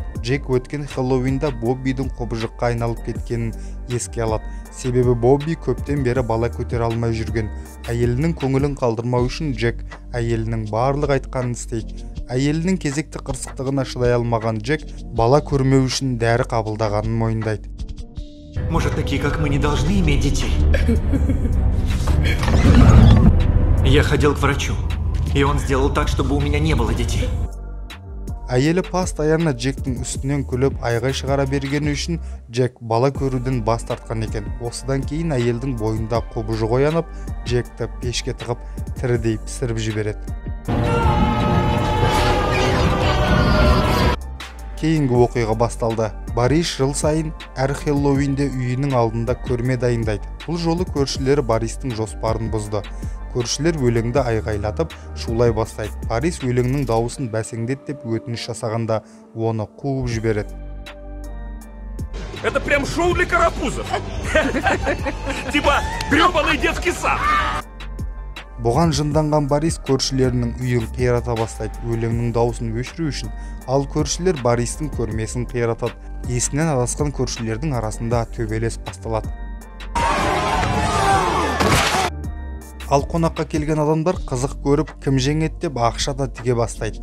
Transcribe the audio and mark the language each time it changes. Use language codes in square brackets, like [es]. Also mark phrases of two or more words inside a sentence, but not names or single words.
[kk] Джек өткен Хэллоуинда Боббидің құбыжыққа айналып кеткенін еске алады. Себебі Бобби көптен бері бала көтере алмай жүрген. Әйелінің көңілін қалдырмау үшін Джек әйелінің барлық айтқанын істейді. Әйелінің кезекті қырсықтығына шыдай алмаған Джек бала көрмеу үшін дәрі қабылдағанын мойындайды. [ru] Может, такие, как мы, не должны иметь детей? Я ходил к врачу, и он сделал так, чтобы у меня не было детей. [kk] Әйелі постоянно Джектің үстінен күліп айғай шығара бергені үшін Джек бала көруден бас тартқан екен. Осыдан кейін әйелдің бойында құбыжық оянып, Джекті пешке тығып тірідей пісіріп жібереді. Кейінгі оқиға басталды. Борис жыл сайын әр Хэллоуинде үйінің алдында көрме дайындайды. Бұл жолы көршілері Бористің жоспарын бұзды. Көршілер өлеңді айғайлатып, шулай бастайды. Борис өлеңнің дауысын бәсеңдет деп өтініш жасағанда оны қуып жібереді. [ru] Это прям шоу для карапузов. Типа гребаный детский сад. [kk] Бұған жынданған Борис көршілерінің үйін қирата бастайды. Өлеңнің дауысын өшіру үшін. Ал көршілер Бористің көрмесін қиратады. Есінен адасқан көршілердің арасында төбелес басталады. Ал қонаққа келген адамдар қызық көріп, кім жеңеді деп ақша да тіге бастайды.